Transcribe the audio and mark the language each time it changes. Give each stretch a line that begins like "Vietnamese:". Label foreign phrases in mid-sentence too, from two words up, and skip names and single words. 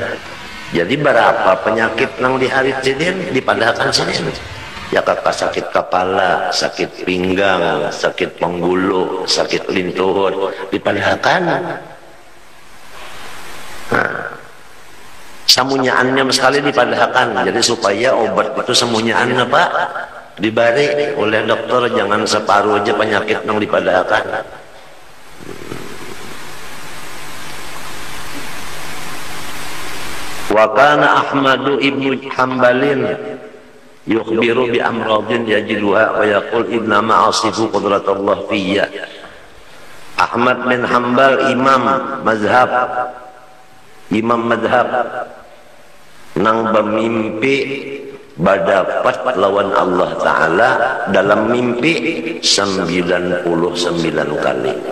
Banjar: Jadi berapa penyakit yang diharit sidin dipadahkan sidin, ya kakak sakit kepala, sakit pinggang, sakit penggulu, sakit lintuhut dipadahkan. Nah, samunyaannya sekali dipadahkan, jadi supaya obat itu samunyaannya Pak dibari oleh dokter, jangan separuh aja penyakit yang dipadahkan.
Arabic: وكان أحمد بن حنبل يخبر بأمراض يجدها ويقول إنما أصف قدرة الله في.
Banjar: Ahmad bin Hambal imam mazhab nang bermimpi berdapat lawan
Arabic: الله تعالى
Banjar: dalam mimpi 99 kali.